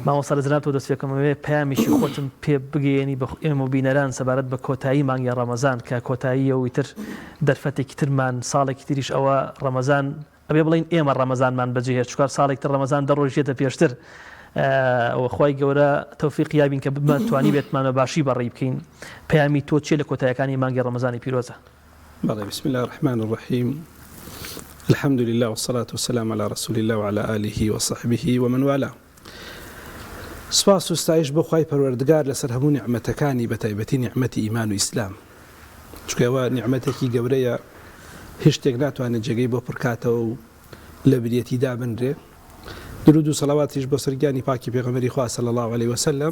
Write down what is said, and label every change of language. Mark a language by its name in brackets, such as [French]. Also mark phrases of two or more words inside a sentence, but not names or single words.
[Central Kurdish] مامۆستا لە جەنابەتەوە دەست پێکەمەوێ پەیامیشی خۆتم پێ بگەیەنی بە ئێمە و بینەران سەبارەت بە کۆتایی مانگی ڕەمەزان کە کۆتاییەوەی تر دەرفەتێکی ترمان ساڵێکی تریش ئەوە ڕەمەزان ئەبێ بڵین ئێمە ڕەمەزانمان بەجێهێشت چوار ساڵێک تر ڕەمەزان دەڕۆژێتە پێشتر. خوای گەورە تەوفیق یابین کە بتوانی بێتمانە باشی بەڕێ بکەین. پەیامی تۆ چێ لە کۆتاییەکانی مانگی ڕەمەزانی پیرۆزە؟ [Arabic] بەڵێ بسم الله الرحمن الرحیم. الحمد لله والصلاة والسلام على رسول الله وعلى آله وصحبه ومن والاه. [Central Kurdish] سپاس و ستایش بۆ خوای پەروەردگار لەسەر هەموو نیعمەتەکانی بەتایبەتی نیعمەتی ئیمان و ئیسلام، چونکە ئەوە نیعمەتێکی گەورەیە هیچ شتێک ناتوانێت جێگەی بۆ پڕکاتەوە و لە بریەتی دابنرێ. درود و سەڵاواتیش بۆ سەرگیانی پاکی پێغەمبەری خوا [Arabic] صلی الله علیه وسلم.